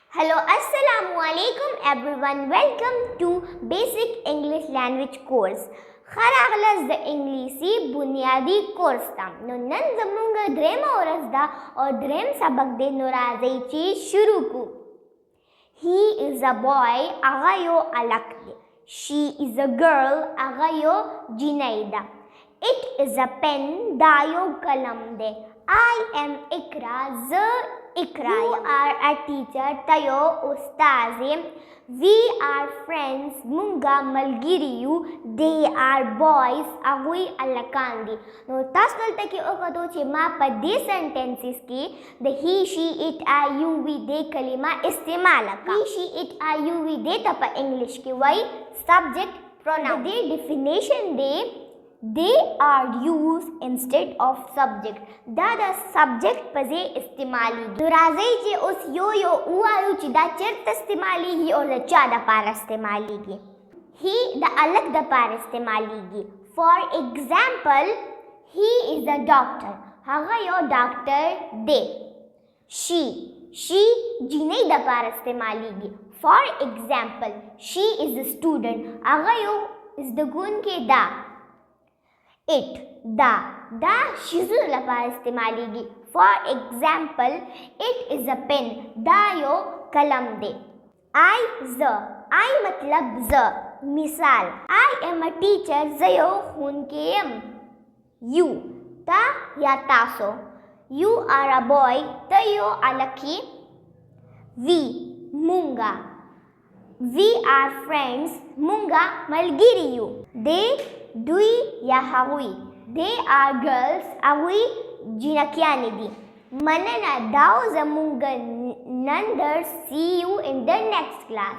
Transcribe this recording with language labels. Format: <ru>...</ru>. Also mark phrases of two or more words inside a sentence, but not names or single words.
<en>Hello,</en> <ar>السلام عليكم</ar> <en>everyone. Welcome to Basic English Language Course.</en> <ps>خراغلس د انګلیسي بنیادی کورس ته نو نن زموږ درېمه ورځ ده او درېم سبق دی. نو راځئ چې شروع کړو.</ps> <en>He is a boy,</en> <ps>هغه یو هلک دی.</ps> <en>She is a girl,</en> <ps>هغه یو جینۍ ده.</ps> <en>It is a pen,</en> <ps>دا یو قلم دی.</ps> <en>I am Ikra,</en> <ps>زه Ikra یم.</ps> <en>You are a teacher,</en> <ps>ته یو استاد یې.</ps> <en>We are friends,</en> <ps>مونږه ملګري یو.</ps> <en>They are boys,</en> <ps>هغوی هلکان دي. نو تاسو دلته کې وکتو چې ما په دې سنټنسز کې د</ps> <en>he, she, it, I, you, we, they</en> <ps>کلمه استعمال کړه.</ps> <en>he, she, it, I, you, we, they</en> <ps>ته په انګلیش کې وایي</ps> <en>subject pronoun.</en> <ps>د دې ډیفینیشن دی</ps> <en>they are used instead of subject.</en> <ps>دا د subject په ځای استعمالیږي. نو راځئ چې اوس یو ووایو چې دا چېرته استعمالیږي او د چا دپاره استعمالیږي. he د هلک دپاره استعمالیږي.</ps> <en>For example, he is a doctor.</en> <ps>هغه یو ډاکټر دی. she جینۍ دپاره استعمالیږي.</ps> <en>For example, she is a student.</en> <ps>هغه یو زدهکوونکی ده. it دا شیزونو لپاره استعمالیږي.</ps> <en>For example, it is a pen.</en> <ps>دا یو قلم دی.</ps> <en>I</en> <ps>مطلب زه. مثال</ps> <en>I am a teacher.</en> <ps>زه یو ښوونکی یم. you تا یا تاسو.</ps> <en>You are a boy.</en> <ps>ته یو هلک یې. we مونږه.</ps> <en>We are friends.</en> <ps>مونږه ملګري یو. دوی یا هغوی.</ps> <en>They are girls.</en> <ps>هغوی جینکیانې دي. مننه دا و زموږ نن درس.</ps> <en>See you in the next class.</en>